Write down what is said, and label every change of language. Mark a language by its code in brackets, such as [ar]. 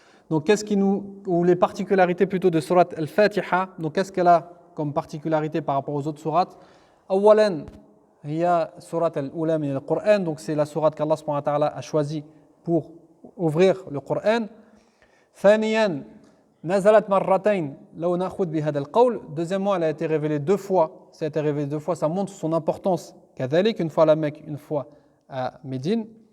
[fr] Donc ou les particularités plutôt de Surat al-Fatiha. Donc qu'est-ce qu'elle a comme particularité par rapport aux autres sourates? [ar] أولا هي سورة الأولى من القرآن. [fr] Donc c'est la sourate qu'Allah subhanahu wa ta'ala a choisi pour ouvrir le Coran. [ar] ثانيا نزلت مرتين لو نأخذ بهذا القول. [fr] Deuxièmement, elle a été révélée 2 fois. Ça a été révélé 2 fois, ça montre son importance. كذلك, une fois à la Mecque, une fois à Médine.